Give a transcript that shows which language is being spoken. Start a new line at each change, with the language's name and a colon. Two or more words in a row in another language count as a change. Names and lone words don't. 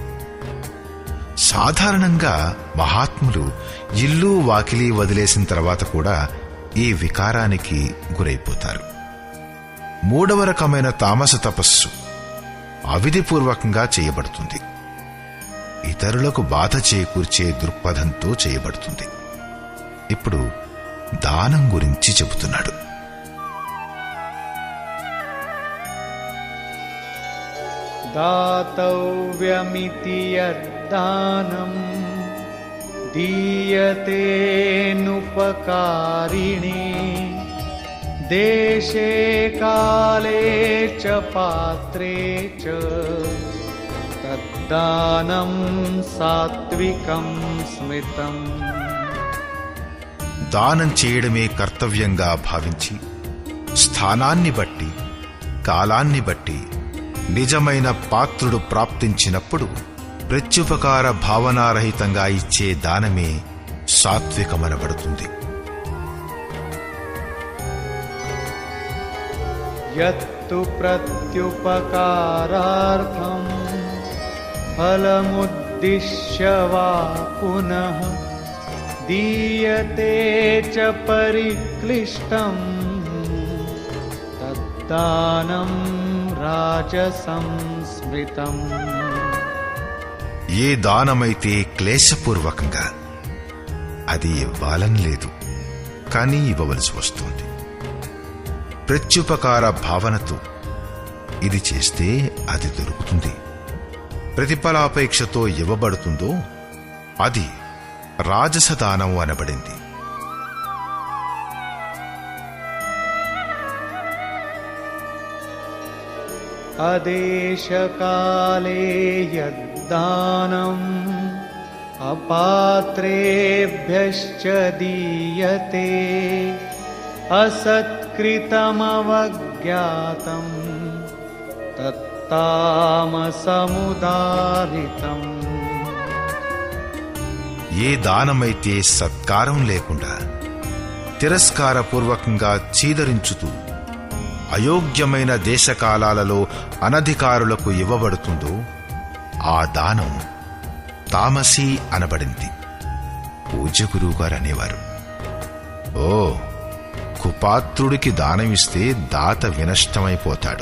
Telugu: సాధారణంగా మహాత్ములు ఇల్లు వాకిలి వదిలేసిన తర్వాత కూడా ఈ వికారానికి గురైపోతారు. 3వ రకమైన తామస తపస్సు అవిధిపూర్వకంగా చేయబడుతుంది. ఇతరులకు బాధ చేకూర్చే దృక్పథంతో చేయబడుతుంది. ఇప్పుడు దానం గురించి చెబుతున్నాడు.
Sanskrit: दातव्यमिति यद्दानं दीयतेऽनुपकारिणे देशे काले च पात्रे च तद्दानं सात्विकं स्मृतम्.
Telugu: దానం చేయడమే కర్తవ్యంగా భావించి స్థానాన్ని బట్టి, కాలాన్ని బట్టి నిజమైన పాత్రుడు ప్రాప్తించినప్పుడు ప్రత్యుపకార భావనారహితంగా ఇచ్చే దానమే సాత్వికమనబడుతుంది.
Sanskrit: यत्तु प्रत्युपकारार्थं फलमुद्दिश्य वा पुनः दीयते च परिक्लिष्टं तद्दानं राजसं स्मृतम्.
Telugu: ఏ దానమైతే క్లేశపూర్వకంగా, అది ఇవ్వాలని లేదు కానీ ఇవ్వవలసి వస్తుంది. ప్రత్యుపకార భావనతో ఇది చేస్తే అది దొరుకుతుంది, ప్రతిఫలాపేక్షతో ఇవ్వబడుతుందో అది రాజసదానం అనబడింది.
Sanskrit: अदेशकाले यद्दानम् अपात्रेभ्यश्च दीयते असत्कृतमवज्ञातं तत्तामसमुदाहृतम्.
Telugu: ఏ దానమైతే సత్కారం లేకుండా తిరస్కారపూర్వకంగా చీదరించుతూ అయోగ్యమైన దేశకాలాలలో అనధికారులకు ఇవ్వబడుతుందో ఆ దానం తామసీ అనబడింది. పూజ్య గురువుగారు అనేవారు, ఓ కుపాత్రుడికి దానమిస్తే దాత వినష్టమైపోతాడు.